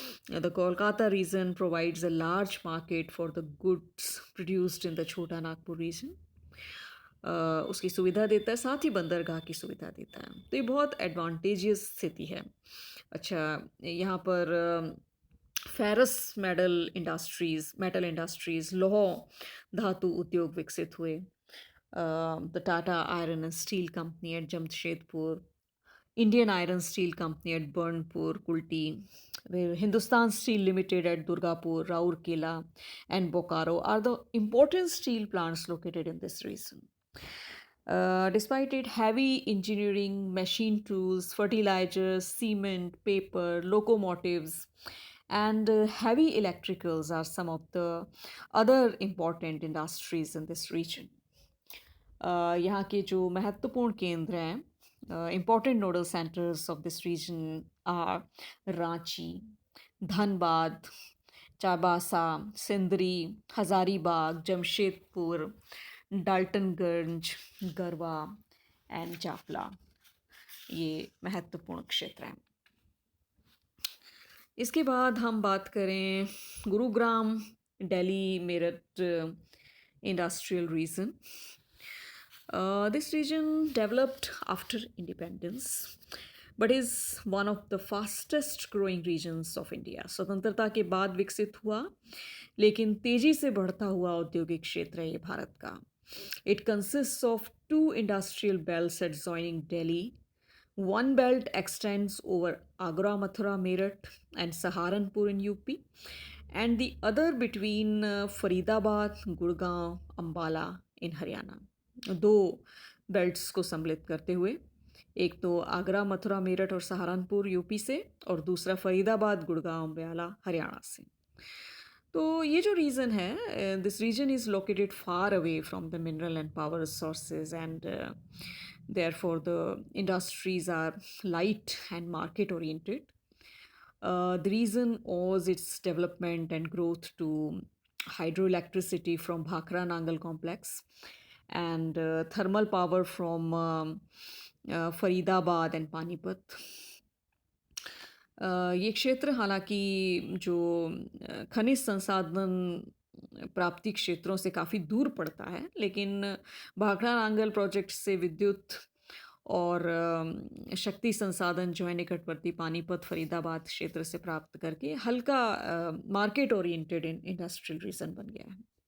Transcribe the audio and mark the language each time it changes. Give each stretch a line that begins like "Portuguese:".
English: The Kolkata region provides a large market for the goods produced in the Chota Nagpur region.
Hindi: उसकी सुविधा देता है, साथ ही बंदरगाह की सुविधा देता है। तो ये बहुत एडवांटेजियस स्थिति है। अच्छा, यहाँ पर फेरस मेटल इंडस्ट्रीज, लौह धातु उद्योग विकसित हुए। The Tata iron and steel company at Jamshedpur
English: Indian Iron Steel Company at Burnpur, Kulti, where Hindustan Steel Limited at Durgapur, Raurkela, and Bokaro are the important steel plants located in this region. Despite it, heavy engineering, machine tools, fertilizers, cement, paper, locomotives, and heavy electricals are some of the other important industries in this region.
Hindi: यहाँ के जो महत्वपूर्ण केंद्र हैं,
English: important nodal centers of this region are Ranchi, Dhanbad, Chaibasa, Sindri, Hazaribagh, Jamshedpur, Daltonganj, Garhwa and Chapla.
Hindi: ये महत्वपूर्ण क्षेत्र हैं। इसके बाद हम बात करें Gurugram, Delhi, Meerut industrial region.
English: This region developed after independence but is one of the fastest growing regions of India.
Hindi: स्वतंत्रता के बाद विकसित हुआ लेकिन तेजी से बढ़ता हुआ औद्योगिक क्षेत्र है ये भारत का।
English: It consists of two industrial belts adjoining Delhi. One belt extends over Agra, Mathura, Meerut, and Saharanpur in UP, and the other between Faridabad, Gurgaon, Ambala in Haryana.
Hindi: दो बेल्ट्स को सम्मिलित करते हुए, एक तो आगरा, मथुरा, मेरठ और सहारनपुर यूपी से, और दूसरा फरीदाबाद, गुड़गांव, अम्बाला हरियाणा से। तो ये जो रीजन है,
English: This region is located far away from the mineral and power sources and therefore the industries are light and market oriented. The region owes its development and growth to hydroelectricity from Bhakra Nangal complex and thermal power from Faridabad and Panipat.
Hindi: ये क्षेत्र हालांकि जो खनिज संसाधन प्राप्ति क्षेत्रों से काफ़ी दूर पड़ता है, लेकिन भाखड़ा नांगल प्रोजेक्ट से विद्युत और शक्ति संसाधन जो है निकटवर्ती पानीपत, फरीदाबाद क्षेत्र से प्राप्त करके हल्का मार्केट ओरिएंटेड इंडस्ट्रियल रीजन बन गया है।